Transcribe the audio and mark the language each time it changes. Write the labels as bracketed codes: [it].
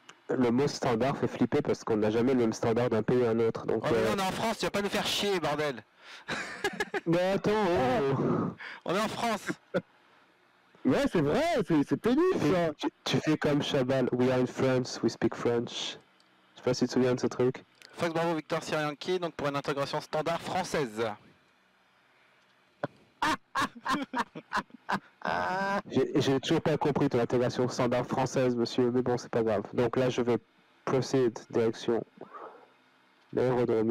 [fr] Le mot standard fait flipper parce qu'on n'a jamais le même standard d'un pays à un autre. Donc, Oh mais on est en France, tu vas pas nous faire chier, bordel. Mais attends, On est en France. Ouais, c'est vrai, c'est pénible ça. tu fais comme Chabal, [en] we are in France, we speak French. [fr] Je sais pas si tu te souviens de ce truc. Fox Bravo Victor Sierra Yankee, donc pour une intégration standard française. J'ai toujours pas compris ton intégration standard française, monsieur, mais bon, c'est pas grave. Donc là, je vais procéder direction l'aérodrome.